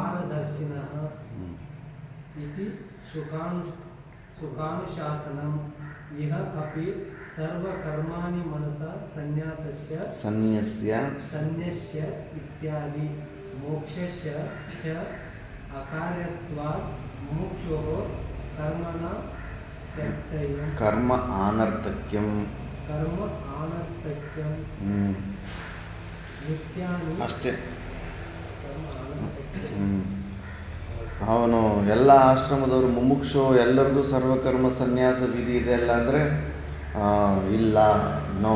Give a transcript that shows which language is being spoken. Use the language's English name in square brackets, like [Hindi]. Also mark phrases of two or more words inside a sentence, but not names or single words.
[Sanskrit] इति सुखानुशासनम् इह अपि सर्वकर्माणि मनसा सन्न्यस्य इत्यादि मोक्षस्य च अकार्यत्वात् मुमुक्षोः कर्मणा त्यक्तव्यं कर्म आनर्थक्यं ನಿತ್ಯಾನಿ [Kannada] ಅಷ್ಟೇ. ಅವನು ಎಲ್ಲ ಆಶ್ರಮದವರು ಮುಮುಕ್ಷು ಎಲ್ಲರಿಗೂ ಸರ್ವಕರ್ಮ ಸನ್ಯಾಸ ವಿಧಿ ಇದೆ ಅಲ್ಲ ಅಂದರೆ ಇಲ್ಲ, ನೋ.